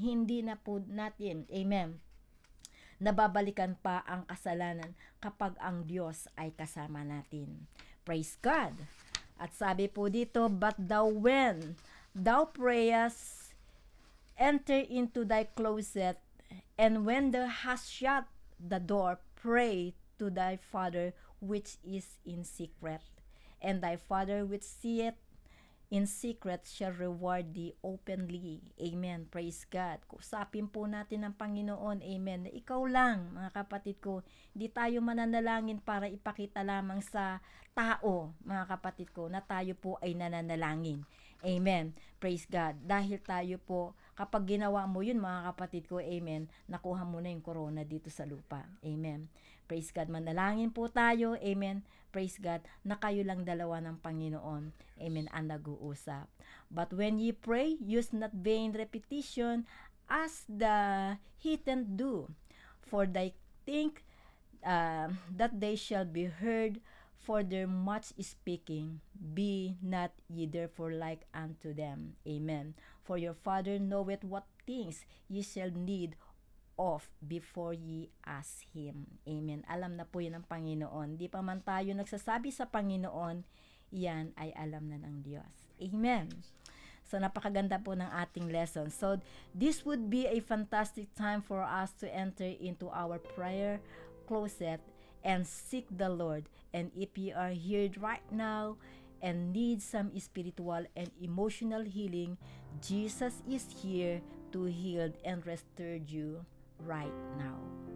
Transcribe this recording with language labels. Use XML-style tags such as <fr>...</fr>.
<tl>Hindi na po natin, amen, nababalikan pa ang kasalanan kapag ang Diyos ay kasama natin.</tl> <en>Praise God.</en> <tl>At sabi po dito,</tl> <en>but thou when thou prayest, enter into thy closet, and when thou hast shut the door, pray to thy Father which is in secret, and thy Father which seeth in secret shall reward thee openly. Amen. Praise God.</en> <tl>Kusapin po natin ang Panginoon. Amen. Na ikaw lang, mga kapatid ko, di tayo mananalangin para ipakita lamang sa tao, mga kapatid ko, na tayo po ay nananalangin. Amen.</tl> <en>Praise God.</en> <tl>Dahil tayo po, kapag ginawa mo yun, mga kapatid ko, amen, nakuha mo na yung corona dito sa lupa. Amen. Praise God. Manalangin po tayo. Amen.</tl> <en>Praise God,</en> <tl>na kayo lang dalawa ng Panginoon. Amen, ang nag-uusap.</tl> <en>But when ye pray, use not vain repetition as the heathen do, for they think that they shall be heard for their much speaking. Be not ye therefore like unto them. Amen. For your Father knoweth what things ye shall need of before ye ask Him. Amen.</en> <tl>Alam na po yun ng Panginoon. Di pa man tayo nagsasabi sa Panginoon, yan ay alam na ng Diyos. Amen. So, napakaganda po ng ating lesson.</tl> <en>So, this would be a fantastic time for us to enter into our prayer closet and seek the Lord. And if you are here right now and need some spiritual and emotional healing, Jesus is here to heal and restore you right now.</en>